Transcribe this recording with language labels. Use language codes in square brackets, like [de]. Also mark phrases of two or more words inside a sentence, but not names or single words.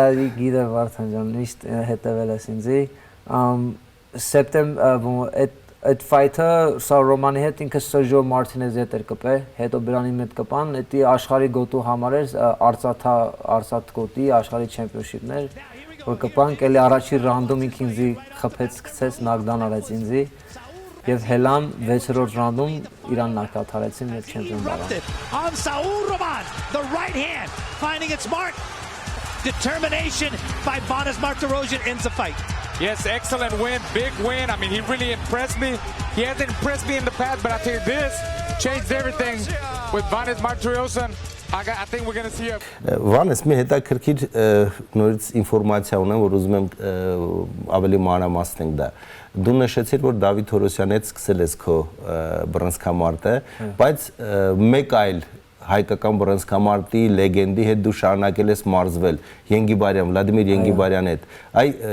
[hy] Իա, գիտեմ Վարդան ջան, միշտ հետևել ես ինձի։ Սեպտեմբեր այդ ֆայթը Սաուլ Ռոմանի հետ ինքը Սերժիո Մարտինեզի հետ էր կպել, հետո Բրանին հետ կպան, դա աշխարհի գոտու համար էր արծաթ գոտի աշխարհի չեմպիոնշիպներ, որ կպանք, էլի առաջի ռանդում ինքը ինձի խփեց, գցեց, նոկդաուն արեց ինձի։ Եվ հելամ 6-րդ ռաունդում իրան նոկաուտ արեցին եւ չեմպիոն դառան։ [en] On Saul Roman, the right hand finding its mark. Determination by Vanes Martirosyan ends the fight. Yes, excellent win, big win. I mean, he really impressed me. He hasn't impressed me in the past, but I tell you this changed everything with Vanes Martirosyan. I think we're going to see a [hy] Վանես մի հետաքրքիր նորից ինֆորմացիա ունեմ, որ ուզում եմ ավելի մանրամասնենք դա։ Դու նշեցիր, որ Դավիթ Թորոսյանի հետ սկսել ես քո բռնցքամարտը, բայց մեկ այլ հայկական բռնցքամարտի լեգենդի հետ դու շարունակել ես մարզվել, Ենգիբարյան, Վլադիմիր Ենգիբարյան հետ։ Այ